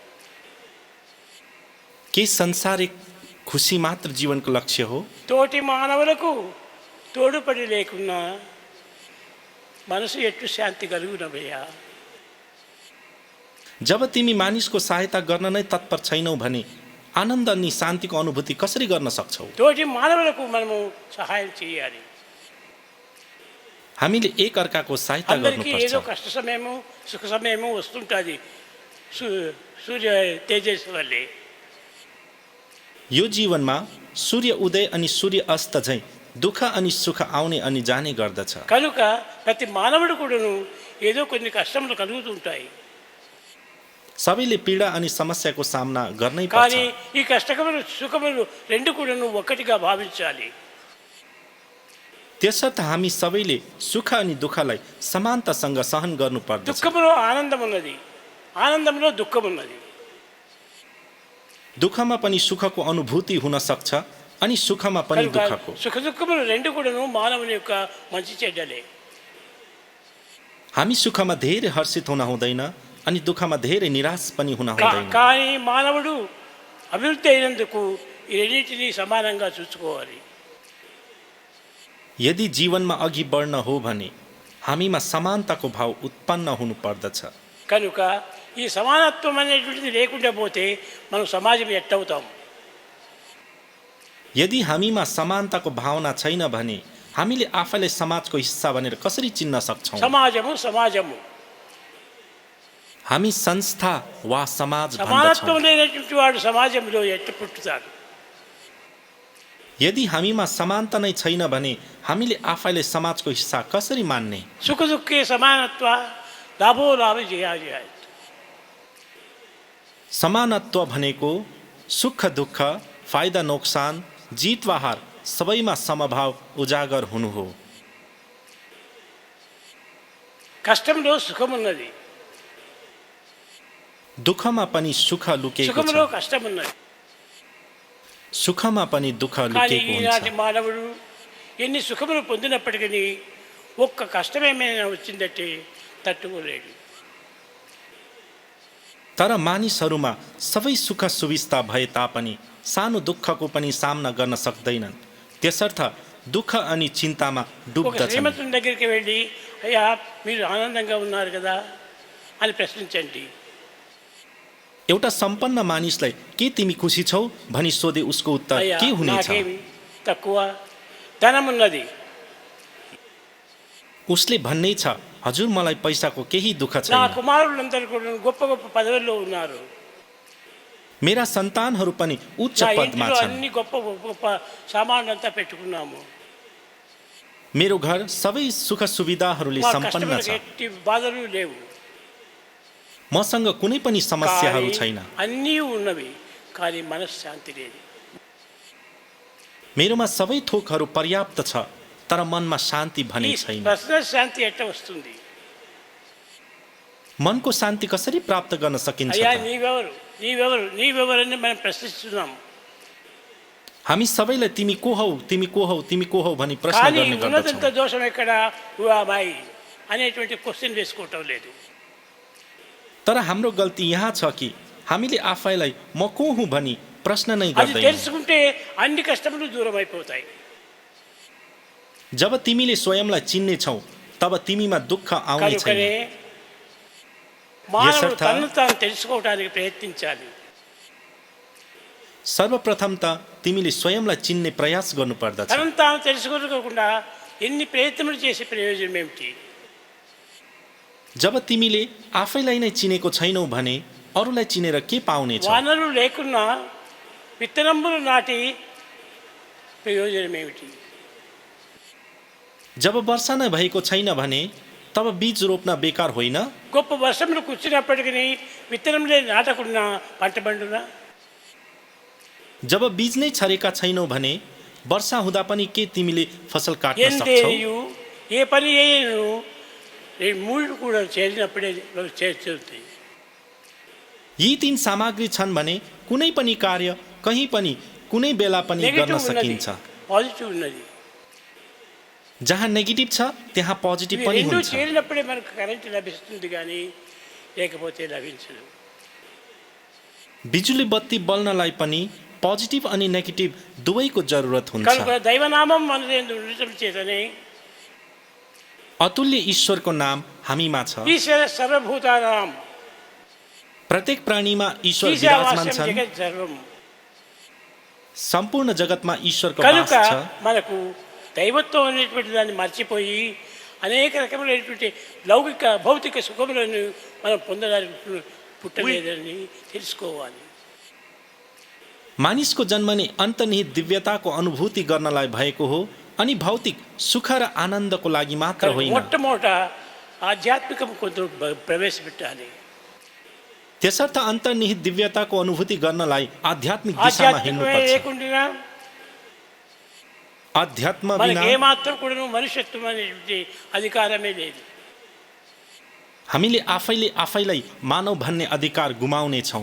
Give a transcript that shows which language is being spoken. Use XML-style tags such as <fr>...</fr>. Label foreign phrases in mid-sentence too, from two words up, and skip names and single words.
<ne>के संसारिक खुसी मात्र जीवनको लक्ष्य हो?</ne> <te>తోటి మానవులకు తోడుపడి లేకున్నా మనసు ఎట్టు శాంతి కలుగునభయ్యా.</te> <ne>जब तिमी मानिसको सहायता गर्न नै तत्पर छैनौ भने आनन्द अनि शान्तिको अनुभूति कसरी गर्न सक्छौ?</ne> <te>తోటి మానవులకు మనము సహాయం చేయాలి.</te> <ne>हामीले एक अर्काको सहायता</ne> <te>అందరికీ</te> <ne>गर्नुपर्छ.</ne> <te>ఏదో కష్ట సమయము సుఖ సమయము వస్తుంటుంది సూర్య తేజస్సు వల్లే.</te> <ne>यो जीवनमा सूर्य उदय अनि सूर्य अस्त झैँ दुःख अनि सुख आउने अनि जाने गर्दछ.</ne> <te>కనుక ప్రతి మానవుడు కూడాను ఏదో కొన్ని కష్టములు కలుగుతుంటాయి.</te> <ne>सबैले पीडा अनि समस्याको सामना गर्नै</ne> <te>కానీ</te> <ne>पर्छ.</ne> <te>ఈ కష్టములు సుఖములు రెండు కూడాను ఒక్కటిగా భావించాలి.</te> <ne>त्यसर्थ हामी सबैले सुख अनि दुःखलाई समानतासँग सहन गर्नु पर्दछ.</ne> <te>దుఃఖములో ఆనందం ఉన్నది, ఆనందంలో దుఃఖం ఉన్నది.</te> <ne>दुःखमा पनि सुखको अनुभूति हुन सक्छ अनि सुखमा पनि</ne> <te>కనుక</te> <ne>दुःखको.</ne> <te>సుఖ దుఃఖములు రెండు కూడాను మానవుని యొక్క మంచి చెడ్డలే.</te> <ne>हामी सुखमा धेरै हर्षित हुन हुँदैन अनि दुःखमा धेरै निराश पनि हुन हुँदैन.</ne> <te>కానీ మానవుడు అభివృద్ధి అయినందుకు ఈ రెండింటినీ సమానంగా చూసుకోవాలి.</te> <ne>यदि जीवनमा अघि बढ्न हो भने हामीमा समानताको भाव उत्पन्न हुनु पर्दछ.</ne> <te>కనుక ఈ సమానత్వం అనేటువంటిది లేకుండా పోతే మనం సమాజం ఎట్టవుతాం?</te> <ne>यदि हामीमा समानताको भावना छैन भने हामीले आफैलाई समाजको हिस्सा भनेर कसरी चिन्न सक्छौँ?</ne> <te>సమాజము సమాజము</te> <ne>हामी संस्था वा समाज</ne> <te>సమానత్వం</te> <ne>भन्दछौँ.</ne> <te>లేనటువంటి వాడు సమాజంలో ఎట్ట పుట్టుతాడు?</te> <ne>यदि हामीमा समानता नै छैन भने हामीले आफैलाई समाजको हिस्सा कसरी मान्ने?</ne> <sa>సుఖ దుఃఖే సమానత్వ లాభో లాభ జయాజయ.</sa> <ne>समानत्व भनेको सुख दुःख फाइदा नोक्सान जित वा हार सबैमा समभाव उजागर हुनु हो.</ne> <te>కష్టంలో సుఖం ఉన్నది,</te> <ne>दुःखमा पनि सुख लुकेको</ne> <te>సుఖంలో</te> <ne>छ,</ne> <te>కష్టం ఉన్నది.</te> <ne>सुखमा पनि दुःख</ne> <te>కానీ</te> <ne>लुकेको</ne> <te>ఈనాటి</te> <ne>हुन्छ.</ne> <te>మానవుడు ఎన్ని సుఖములు పొందినప్పటికీ ఒక్క కష్టమేమైనా వచ్చిందంటే తట్టుకోలేడు.</te> <ne>तर मानिसहरूमा सबै सुख सुविस्ता भए तापनि सानो दुःखको पनि सामना गर्न सक्दैनन्. त्यसर्थ दुःख अनि चिन्तामा</ne> <te>ఒక</te> <ne>डुब्दछन्.</ne> <te>శ్రీమంతుని దగ్గరికి వెళ్ళి అయ్యా మీరు ఆనందంగా ఉన్నారు కదా అని ప్రశ్నించండి.</te> <ne>एउटा सम्पन्न मानिसलाई के तिमी खुसी छौ भनी सोधे उसको उत्तर</ne> <te>అయ్యా</te> <ne>के हुनेछ?</ne> <te>నాకేమి తక్కువ, ధనం ఉన్నది,</te> <ne>उसले भन्नै छ हजुर मलाई पैसाको केही दुःख</ne> <te>నా</te> <ne>छैन.</ne> <te>కుమారులందరూ కూడా గొప్ప గొప్ప పదవుల్లో ఉన్నారు,</te> <ne>मेरा सन्तानहरू पनि उच्च</ne> <te>నా</te> <ne>पदमा</ne> <te>ఇంటిలో</te> <ne>छन्.</ne> <te>అన్ని గొప్ప గొప్ప సామాన్లంతా పెట్టుకున్నాము,</te> <ne>मेरो घर सबै सुख सुविधाहरूले</ne> <te>మా</te> <ne>सम्पन्न</ne> <te>కస్టమర్కి</te> <ne>छ.</ne> <te>ఎట్టి బాధలు లేవు.</te> <ne>मसँग कुनै पनि समस्याहरू</ne> <te>కానీ</te> <ne>छैन.</ne> <te>అన్నీ ఉన్నవి కానీ మనశ్శాంతి లేదు.</te> <ne>मेरोमा सबै थोकहरू पर्याप्त छ तर मनमा शान्ति भने</ne> <te>ఈ</te> <ne>छैन.</ne> <te>పర్సనల్ శాంతి ఎట్ట వస్తుంది?</te> <ne>मनको शान्ति कसरी प्राप्त गर्न सकिन्छ</ne> <te>అయ్యా</te> <ne>त?</ne> <te>నీవెవరు నీవెవరు నీవెవరని మనం ప్రశ్నిస్తున్నాము.</te> <ne>हामी सबैलाई तिमी को हौ तिमी को हौ तिमी को हौ भनी प्रश्न</ne> <te>కానీ</te> <ne>गर्ने</ne> <te>ఉన్నదంత</te> <ne>गर्दछौँ.</ne> <te>దోషం ఎక్కడ మాయి అనేటువంటి క్వశ్చన్ వేసుకోవటం లేదు.</te> <ne>तर हाम्रो गल्ती यहाँ छ कि हामीले आफैलाई म को हुँ भनी प्रश्न नै</ne> <te>అది</te> <ne>गर्दैनौँ.</ne> <te>తెలుసుకుంటే అన్ని కష్టములు దూరం అయిపోతాయి.</te> <ne>जब तिमीले स्वयंलाई चिन्ने छौ तब तिमीमा दुःख आउने</ne> <te>కనుకనే</te> <ne>छैन.</ne> <te>మానవుడు</te> <ne>यसर्थ</ne> <te>తనను తాను తెలుసుకోవడానికి ప్రయత్నించాలి.</te> <ne>सर्वप्रथम त तिमीले स्वयंलाई चिन्ने प्रयास गर्नुपर्दछ.</ne> <te>తనను తాను తెలుసుకోకుండా ఎన్ని ప్రయత్నములు చేసే ప్రయోజనం ఏమిటి?</te> <ne>जब तिमीले आफैलाई नै चिनेको छैनौ भने अरूलाई चिनेर के पाउनेछ?</ne> <te>వానరులు లేకున్నా విత్తనములు నాటి ప్రయోజనం ఏమిటి?</te> <ne>जब वर्षा नै भएको छैन भने तब बीज रोप्न बेकार होइन?</ne> <te>గొప్ప వర్షములు కూర్చున్నప్పటికీ విత్తనములే నాటకున్నా పంట పండునా?</te> <ne>जब बीज नै छरेका छैनौ भने वर्षा हुँदा पनि के तिमीले फसल काट्न सक्छौ?</ne> <te>ఎందేయు ఏ పని చేయను ఈ మూడు కూడా చేరినప్పుడే చేరుతుంది.</te> <ne>यी तीन सामग्री छन् भने कुनै पनि कार्य कहीँ पनि कुनै बेला पनि गर्न</ne> <te>నెగటివ్ ఉన్నది,</te> <ne>सकिन्छ।</ne> <te>పాజిటివ్ ఉన్నది.</te> <ne>जहाँ नेगेटिभ छ त्यहाँ पोजिटिभ</ne> <te>ఇవి</te> <ne>पनि</ne> <te>రెండు</te> <ne>हुन्छ।</ne> <te>చేరినప్పుడే మనకు కరెంట్ లభిస్తుంది, కానీ లేకపోతే లభించదు.</te> <ne>बिजुली बत्ती बल्नलाई पनि पोजिटिभ अनि नेगेटिभ दुवैको जरुरत हुन्छ।</ne> <te>కనుక దైవనామం మన యందు ఉండటం చేతనే</te> <ne>अतुल्य ईश्वरको नाम हामीमा छ।</ne> <sa>ఈశ్వర సర్వభూతానాం</sa> <ne>प्रत्येक प्राणीमा ईश्वर विराजमान</ne> <sa>ఈశావాస్యం</sa> <ne>छन्।</ne> <sa>జగత్ సర్వం.</sa> <ne>सम्पूर्ण जगतमा ईश्वरको</ne> <te>కనుక</te> <ne>वास छ।</ne> <te>మనకు దైవత్వం అనేటువంటి దాన్ని మర్చిపోయి అనేక రకమైనటువంటి లౌకిక భౌతిక సుఖములను మనం పొందడానికి పుట్టలేదని తెలుసుకోవాలి.</te> <ne>मानिसको जन्म नै अन्तर्निहित दिव्यताको अनुभूति गर्नलाई भएको हो अनि भौतिक सुख र आनन्दको लागि मात्र होइन।</ne> <te>మొట్టమొదట ఆధ్యాత్మికం కొంత ప్రవేశపెట్టాలి.</te> <ne>त्यसर्थ अन्तर्निहित दिव्यताको अनुभूति गर्नलाई आध्यात्मिक दिशामा</ne> <te>ఆధ్యాత్మికమే</te> <ne>हिँड्नुपर्छ।</ne> <te>లేకుండా</te> <ne>अध्यात्म</ne> <te>మనకి</te> <ne>बिना</ne> <te>ఏమాత్రం కూడా మనుష్యత్వం అనేటువంటి అధికారమే లేదు.</te> <ne>हामीले आफैले आफैलाई मानव भन्ने अधिकार गुमाउने छौँ।</ne>